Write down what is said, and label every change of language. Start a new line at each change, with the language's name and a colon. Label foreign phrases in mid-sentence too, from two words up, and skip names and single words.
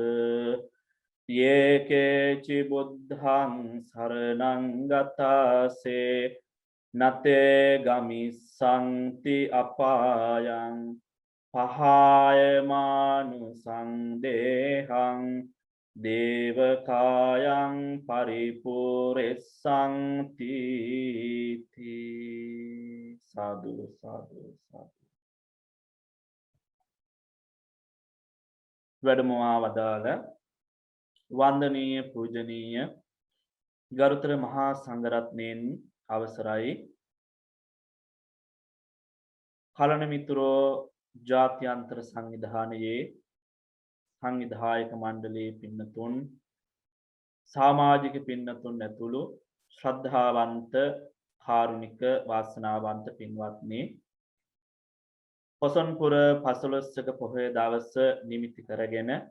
Pali: යේකේචි බුද්ධං සරණං ගතාසේ නතේ ගමිස්සන්ති අපායං පහායමානුසං දේහං දේවකායං පරිපූර්ෙස්සන්ති සාදු සාදු සාදු.
Sinhala: වැඩමවා වදාළ වන්දනීය පූජනීය ගරුතර මහා සංඝරත්නයන් අවසරයි. කලණ මිතුරෝ ජාත්‍යන්තර සංවිධානයේ සංවිධායක මණ්ඩලයේ පින්නතුන් සමාජික පින්නතුන් ඇතුළු ශ්‍රද්ධාවන්ත කාරුණික වාසනාවන්ත පින්වත්නි, පොසොන්පුර පසළොස්වක පොහොය දවස නිමිති කරගෙන